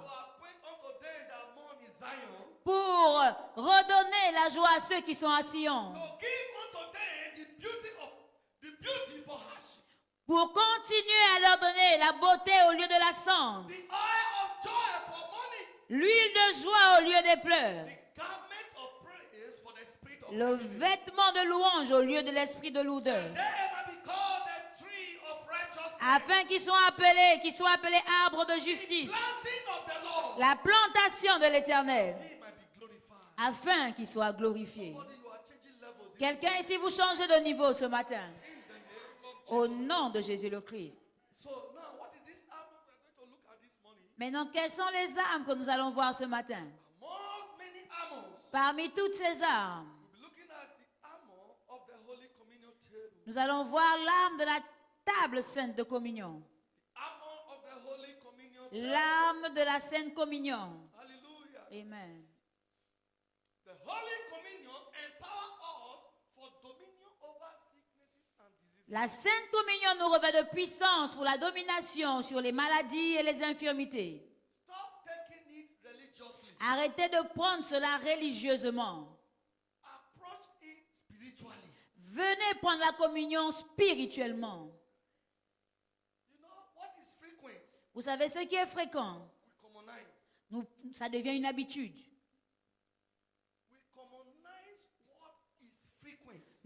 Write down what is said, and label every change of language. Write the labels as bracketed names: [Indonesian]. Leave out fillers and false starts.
[English] To appoint unto them that mourn in Zion, [French] Pour redonner la joie à ceux qui sont à Sion. [English] to give unto them the beauty for ashes, [French] Pour continuer à leur donner la beauté au lieu de la cendre. [English] the oil of joy for mourning, [French] L'huile de joie au lieu des pleurs. [English] the garment of praise for the spirit of [French] Le [English] heaviness. [French] vêtement de louange au lieu de l'esprit de lourdeur. [English] They might be called the tree of righteousness, [French] Afin qu'ils soient appelés arbres de justice. [English] planting of the Lord. [French] La plantation de l'Éternel. [English] He might be glorified. [French] Afin qu'ils soient glorifiés. [English] Somebody, you are changing levels. [French] Quelqu'un ici, vous changez de niveau ce matin. [English] In the name of [French] Au nom de Jésus le Christ. [English] So now, what is this armor we're going to look at this morning? [French] Maintenant, quelles sont les armes que nous allons voir ce matin? [English] Among many armors, [French] Parmi toutes ces armes, [English] we'll be looking at the armor of the Holy Communion table. [French] nous allons voir l'arme de la table sainte de communion. [English] Armor of the Holy Communion table. [French] L'arme de la sainte communion. [English] Hallelujah. [French] Amen. [English] The Holy Communion empower us for dominion over sicknesses and diseases. [French] La sainte communion nous revêt de puissance pour la domination sur les maladies et les infirmités. [English] Stop taking it religiously. [French] Arrêtez de prendre cela religieusement. [English] Approach it spiritually. [French] Venez prendre la communion spirituellement. [English] You know what is frequent? [French] Vous savez ce qui est fréquent? [English] We commonize. [French] Ça devient une habitude. [English] We commonize what is frequent.